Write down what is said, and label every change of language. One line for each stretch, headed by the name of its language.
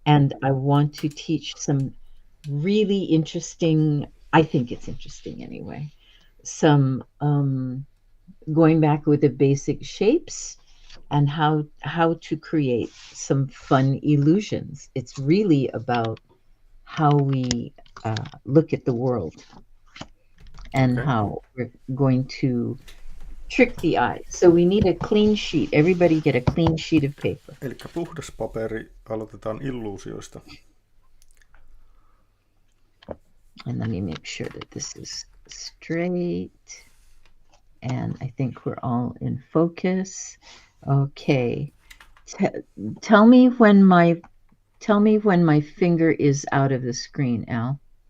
English: And I want to teach some really interesting, I think it's interesting anyway, some going back with the basic shapes and how to create some fun illusions. It's really about how we look at the world and how we're going to trick the eye. So we need a clean sheet. Everybody get a clean sheet of paper.
Finnish: Eli puhdas paperi, aloitetaan illuusioista.
English: And let me make sure that this is straight. And I think we're all in focus. Okay. Tell me when my finger is out of the screen, Al.